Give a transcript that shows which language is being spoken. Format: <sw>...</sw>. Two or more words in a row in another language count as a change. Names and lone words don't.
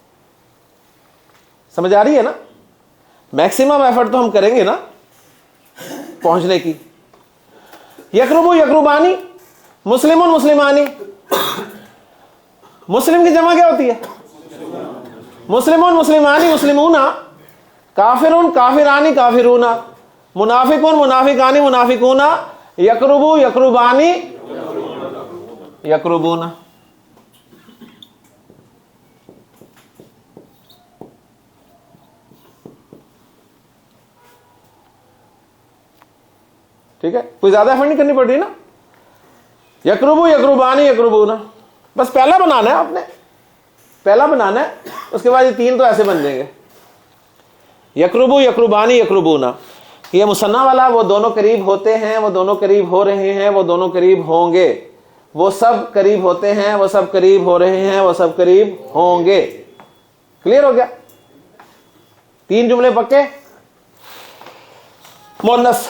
<ur>سمجھ آ رہی ہے نا؟</ur> <en>maximum effort</en> <ur>تو ہم کریں گے نا پہنچنے کی.</ur> <ar>یقربو یقربانی. مسلمون مسلمانی.</ar> <ur>مسلم کی جمع کیا ہوتی ہے؟</ur> <ar>مسلمون مسلمانی مسلمونا. کافرون کافرانی کافرونا. منافقون منافقانی منافقونا. یقربو یقربانی یقربونا.</ar> <ur>ٹھیک ہے, کوئی زیادہ ایفرٹ نہیں کرنی پڑ رہی نا.</ur> <ar>یقربو یقربانی یقربونا.</ar> <ur>بس پہلا بنانا ہے, آپ نے پہلا بنانا ہے, اس کے بعد یہ تین تو ایسے بن جائیں گے.</ur> <ar>یقربو یقربانی یقربونا.</ar> <ur>یہ مثنیٰ والا وہ دونوں قریب ہوتے ہیں, وہ دونوں قریب ہو رہے ہیں, وہ دونوں قریب ہوں گے. وہ سب قریب ہوتے ہیں, وہ سب قریب ہو رہے ہیں, وہ سب قریب ہوں گے. کلیئر ہو گیا؟ تین جملے پکے. مؤنث.</ur>